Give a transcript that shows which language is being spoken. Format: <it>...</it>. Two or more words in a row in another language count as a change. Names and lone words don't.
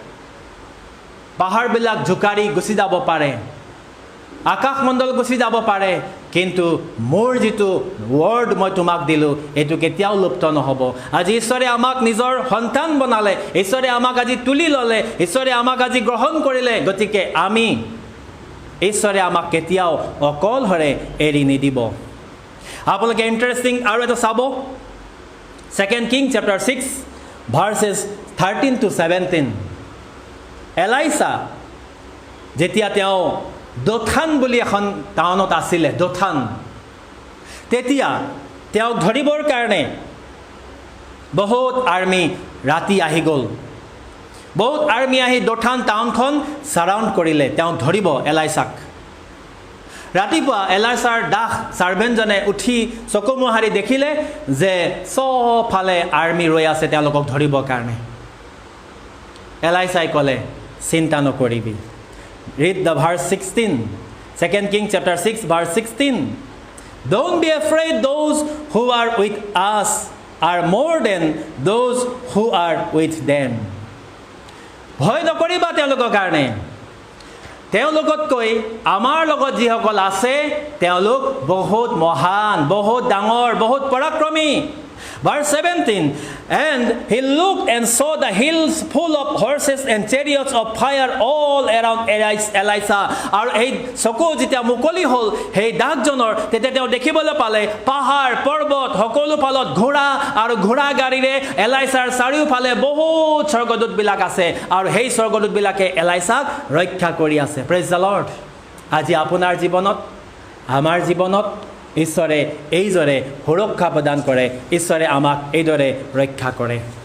<as>পাহাৰবিলাক জোকাৰি গুচি যাব পাৰে আকাশমণ্ডল গুচি যাব পাৰে কিন্তু মোৰ যিটো ৱৰ্ড মই তোমাক দিলোঁ এইটো কেতিয়াও লুপ্ত নহ'ব আজি ঈশ্বৰে আমাক নিজৰ সন্তান বনালে ঈশ্বৰে আমাক আজি তুলি ল'লে ঈশ্বৰে আমাক আজি গ্ৰহণ কৰিলে গতিকে আমি ঈশ্বৰে আমাক কেতিয়াও অকলহৰে এৰি নিদিব আপোনালোকে ইণ্টাৰেষ্টিং আৰু এটা চাব</as> <en>2 Kings chapter 6 verses 13 to 17</en> <as>এলাইছা যেতিয়া তেওঁ দোথান বুলি এখন টাউনত আছিলে দোথান তেতিয়া তেওঁক ধৰিবৰ কাৰণে বহুত আৰ্মি ৰাতি আহি গ'ল বহুত আৰ্মি আহি দোথান টাউনখন সাৰাউণ্ড কৰিলে তেওঁক ধৰিব এলাইছাক ৰাতিপুৱা এলাইছাৰ দাস সাৰ্ভেণ্টজনে উঠি চকু মোহাৰি দেখিলে যে চবফালে আৰ্মি ৰৈ আছে তেওঁলোকক ধৰিবৰ কাৰণে এলাইছাই ক'লে চিন্তা নকৰিবি</as> <en>Read the verse 16 2 Kings chapter 6 verse 16 Don't be afraid those who are with us are more than those who are with them</en> <as>ভয় নকৰিবা তেওঁলোকৰ কাৰণে তেওঁলোকতকৈ আমাৰ লগত যিসকল আছে তেওঁলোক বহুত মহান বহুত ডাঙৰ বহুত পৰাক্ৰমী</as> <en>Verse 17 And he looked and saw the hills full of horses and chariots of fire all around Elisha</en> <as>আৰু এই চকু যেতিয়া মুকলি হ'ল সেই দাসজনৰ তেতিয়া তেওঁ দেখিবলৈ পালে পাহাৰ পৰ্বত সকলো ফালত ঘোঁৰা আৰু ঘোঁৰা গাড়ীৰে এলাইছাৰ চাৰিওফালে বহুত স্বৰ্গদূতবিলাক আছে আৰু সেই স্বৰ্গদূতবিলাকে এলাইছাক ৰক্ষা কৰি আছে</as> <en>praise the Lord</en> <as>আজি আপোনাৰ জীৱনত আমাৰ জীৱনত ঈশ্বৰে এইদৰে সুৰক্ষা প্ৰদান কৰে ঈশ্বৰে আমাক এইদৰে ৰক্ষা কৰে</as>